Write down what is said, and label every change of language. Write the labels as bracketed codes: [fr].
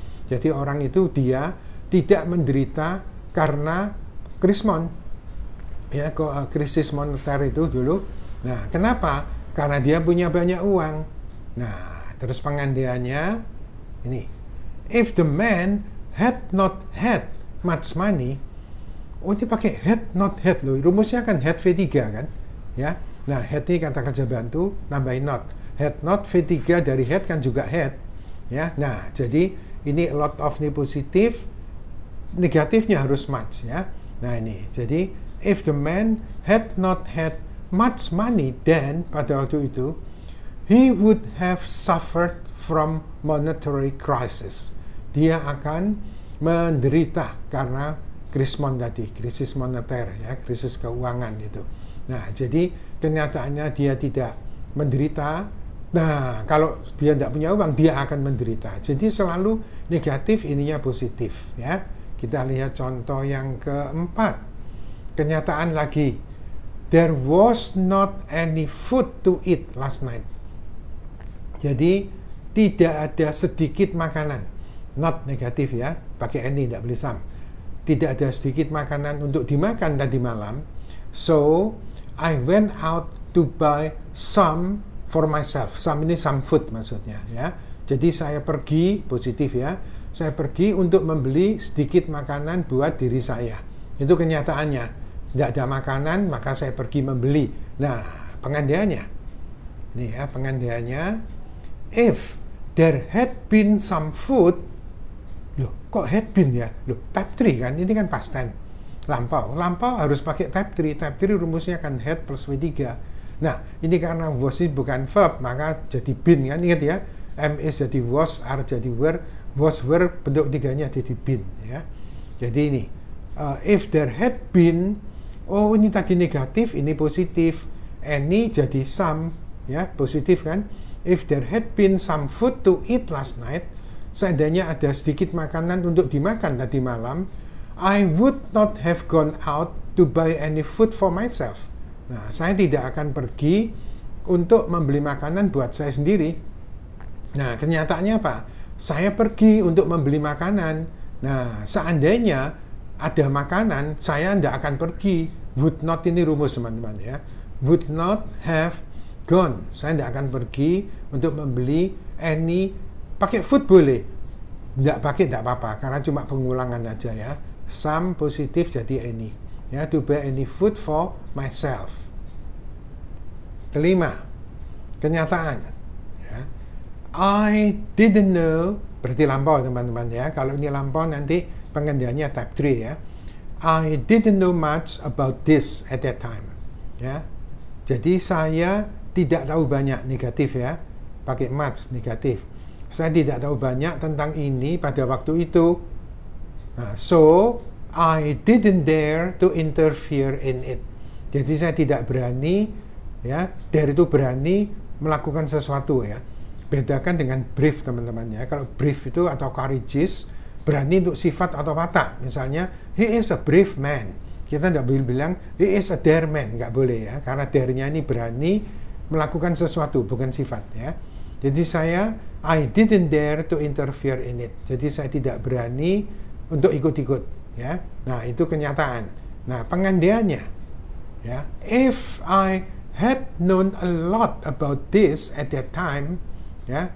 [id] Jadi orang itu dia tidak menderita karena krismon. Ya, krisis moneter itu dulu. Nah, kenapa? Karena dia punya banyak uang. Nah, terus pengandaiannya ini. [en] If the man had not had much money, [id] oh ini pakai [en] had not had loh. [id] Rumusnya kan had V3 kan? Ya. Nah, had ini kata kerja bantu, nambahin not. Had not V3 dari had kan juga had. Ya. Nah, jadi ini a lot of ini positif, negatifnya harus much ya. Nah, ini. [en] Jadi if the man had not had much money then [id] pada waktu itu, [en] he would have suffered from monetary crisis. [id] Dia akan menderita karena krismon tadi, krisis moneter ya, krisis keuangan itu. Nah, jadi kenyataannya dia tidak menderita. Nah, kalau dia tidak punya uang, dia akan menderita. Jadi selalu negatif, ininya positif ya. Kita lihat contoh yang keempat. Kenyataan lagi. [en] There was not any food to eat last night. [id] Jadi tidak ada sedikit makanan. Not negatif ya, pakai any, tidak boleh some. Tidak ada sedikit makanan untuk dimakan tadi malam. [en] So I went out to buy some for myself. [id] Some ini some food maksudnya ya. Jadi saya pergi, positif ya. Saya pergi untuk membeli sedikit makanan buat diri saya. Itu kenyataannya. Tidak ada makanan, maka saya pergi membeli. Nah, pengandaiannya. Nih ya, pengandaiannya. [en] If there had been some food, [id] loh, kok [en] had been ya? [id] Loh, type 3 kan? Ini kan past tense. Lampau. Lampau harus pakai type 3. Type 3 rumusnya kan had plus V3. Nah, ini karena was ini bukan verb, maka jadi been kan? Ingat ya, am is jadi was, are jadi were, was were bentuk tiganya jadi been ya. Jadi ini, [en] if there had been, [id] oh ini tadi negatif, ini positif, any jadi some ya, positif kan. [en] If there had been some food to eat last night, [id] seandainya ada sedikit makanan untuk dimakan tadi malam, [en] I would not have gone out to buy any food for myself. [id] Nah, saya tidak akan pergi untuk membeli makanan buat saya sendiri. Nah, kenyataannya apa? Saya pergi untuk membeli makanan. Nah, seandainya ada makanan, saya tidak akan pergi. [en] Would not [id] ini rumus teman-teman ya. [en] Would not have gone. [id] Saya tidak akan pergi untuk membeli any. Pakai food boleh. Tidak pakai tidak apa-apa, karena cuma pengulangan aja ya. Some positif jadi any. [en] Ya, to buy any food for myself. [id] Kelima, kenyataan. Ya. [en] I didn't know, [id] berarti lampau teman-teman ya. Kalau ini lampau nanti pengandaiannya type 3 ya. [en] I didn't know much about this at that time. [id] Ya. Jadi saya tidak tahu banyak, negatif ya. Pakai much, negatif. Saya tidak tahu banyak tentang ini pada waktu itu. [en] Nah, so I didn't dare to interfere in it. [id] Jadi saya tidak berani ya, dare itu berani melakukan sesuatu ya. Bedakan dengan brave teman-teman ya. Kalau brave itu atau courageous, berani untuk sifat atau watak. [en] Misalnya, he is a brave man. [id] Kita tidak boleh bilang, [en] he is a dare man. [id] Nggak boleh ya. Karena dare-nya ini berani melakukan sesuatu, bukan sifat ya. Jadi saya, [en] I didn't dare to interfere in it. [id] Jadi saya tidak berani untuk ikut-ikut ya. Nah, itu kenyataan. Nah, pengandaiannya ya. [en] If I had known a lot about this at that time ya.